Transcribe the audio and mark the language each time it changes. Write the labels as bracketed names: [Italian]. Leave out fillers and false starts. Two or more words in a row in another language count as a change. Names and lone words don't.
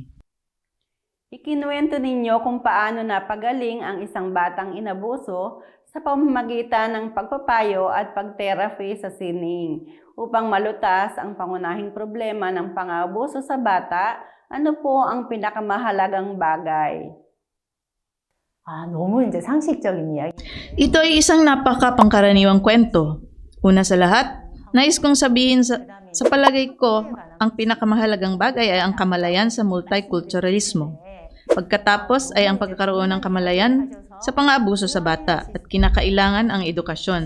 [Filipino] Ikinuwento ninyo kung paano napagaling ang isang batang inabuso sa pamamagitan ng pagpapayo at pagtherapy sa sining. Upang malutas ang pangunahing problema ng pang-aabuso sa bata, ano po ang pinakamahalagang bagay? [Korean] 너무 이제 상식적인 이야기. [Filipino] Ito ay isang napaka-pangkaraniwang kwento. Una sa lahat, nais kong sabihin sa palagay ko, ang pinakamahalagang bagay ay ang kamalayan sa multiculturalismo. Pagkatapos ay ang pagkakaroon ng kamalayan sa pang-aabuso sa bata at kinakailangan ang edukasyon.